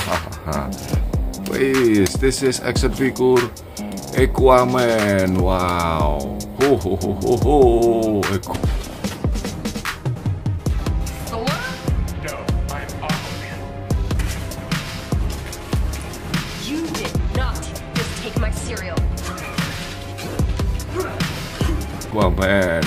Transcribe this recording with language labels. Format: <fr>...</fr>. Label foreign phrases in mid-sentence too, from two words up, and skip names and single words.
<en>Wait, this is action figure Aquaman. Wow. Ho ho ho ho ho. Thor? No, I'm Aquaman. You did not just take my cereal. Aquaman.</en>